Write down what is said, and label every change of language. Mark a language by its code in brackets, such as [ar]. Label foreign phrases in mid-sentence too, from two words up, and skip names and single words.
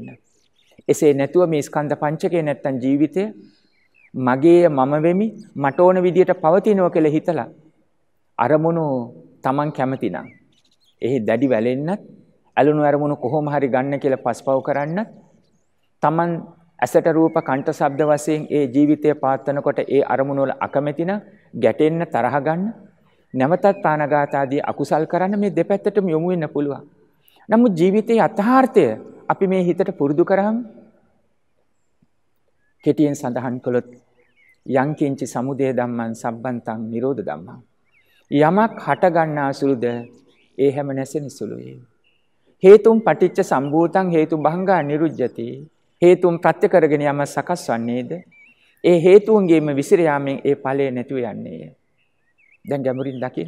[si] එසේ නැතුව මේ ස්කන්ධ පංචකය නැත්තම් ජීවිතය මගේ මම වෙමි මට ඕන විදියට පවතිනවා කියලා හිතලා අරමුණු Taman කැමති නම් එහි දැඩි වැලෙන්නත් ඇලුණු අරමුණු කොහොම හරි ගන්න කියලා පස්පව් කරන්නත් Taman ඇසට රූප කණ්ඨ ශබ්ද වශයෙන් ඒ ජීවිතය පාත්වනකොට ඒ අරමුණු වල අකමැති නම් ගැටෙන්න තරහ ගන්න නැවතත් ප්‍රාණඝාත ආදී අකුසල් කරන්න මේ දෙපැත්තටම යොමු වෙන්න පුළුවන්. නමුත් ජීවිතයේ අර්ථාර්ථය අපි මේ හිතට පුරුදු කරාම කෙටියෙන් සඳහන් කළොත් [pi] යං කිංචි සමුදය ධම්මං සම්බන්තං නිරෝධ ධම්මං [si] යමක් හට ගන්නා සුළුද ඒ හැම නැසෙන සුළුයි. [pi] හේතුම් පටිච්ච සම්භූතං හේතු භංගා නිරුජ්ජති [si] හේතුම් ප්‍රත්‍ය කරගෙන යම සකස් වන්නේද ඒ හේතුන්ගේම විසිර යාමෙන් ඒ ඵලය නැතිව යන්නේ. දැන් ගැඹුරින් දකින්න.